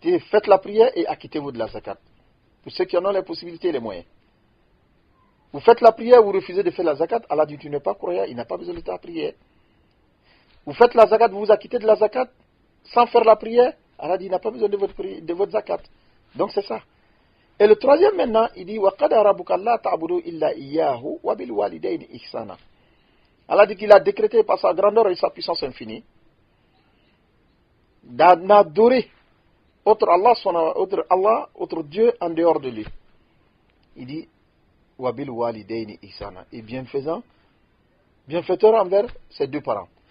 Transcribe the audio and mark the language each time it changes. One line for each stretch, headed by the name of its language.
French: Faites la prière et acquittez-vous de la zakat. Pour ceux qui en ont les possibilités et les moyens. Vous faites la prière, vous refusez de faire la zakat, Allah dit, tu n'es pas croyant, il n'a pas besoin de ta prière. Vous faites la zakat, vous vous acquittez de la zakat, sans faire la prière, Allah dit, il n'a pas besoin de votre zakat. Donc c'est ça. Et le troisième maintenant, il dit,
Arabic: وَقَدَ رَبُّكَ اللَّا تَعْبُدُوا إِلَّا إِيَّاهُ وَبِالْوَالِدَيْنِ إِحْسَانًا.
French: Allah dit qu'il a décrété par sa grandeur et sa puissance infinie d'adorer autre Allah, Dieu en dehors de lui. Il dit,
Arabic: وَبِالْوَالِدَيْنِ إِحْسَانًا.
French: Et bienfaiteur envers ses 2 parents.